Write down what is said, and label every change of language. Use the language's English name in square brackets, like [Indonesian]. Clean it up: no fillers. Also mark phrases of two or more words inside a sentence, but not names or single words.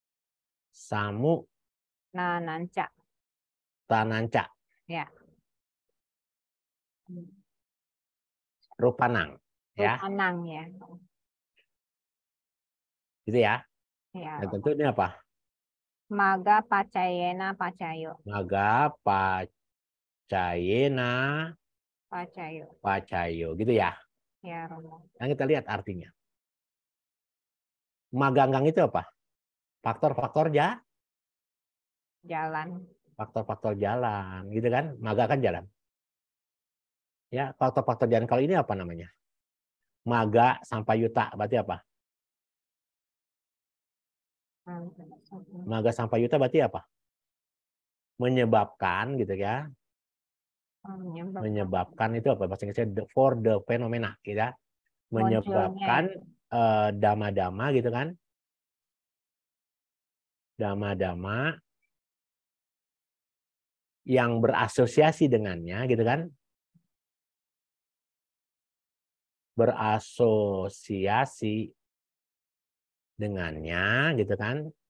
[Pali] Tananca. [Indonesian] Ya. [Pali] Rupanang. Ya. Rupanang ya. [Indonesian] Gitu ya. Ya. Dan tentu ini apa? [Pali] Maga pacayena pacayo. Maga pacayena pacayo. [Indonesian] Gitu ya. Ya, Romo. Yang kita lihat artinya. Maganggang itu apa? Faktor-faktor jalan. Faktor-faktor jalan, gitu kan? Maga kan jalan. Ya, faktor-faktor jalan. Kalau ini apa namanya? [Pali] Maga Sampayuta [Indonesian] berarti apa? [Pali] Maga Sampayuta [Indonesian] berarti apa? Menyebabkan gitu ya. Menyebabkan itu apa bahasa Inggrisnya? [English] For the phenomena [Indonesian] gitu ya. Menyebabkan dama-dama gitu kan. Dama-dama yang berasosiasi dengannya gitu kan. Berasosiasi dengannya gitu kan.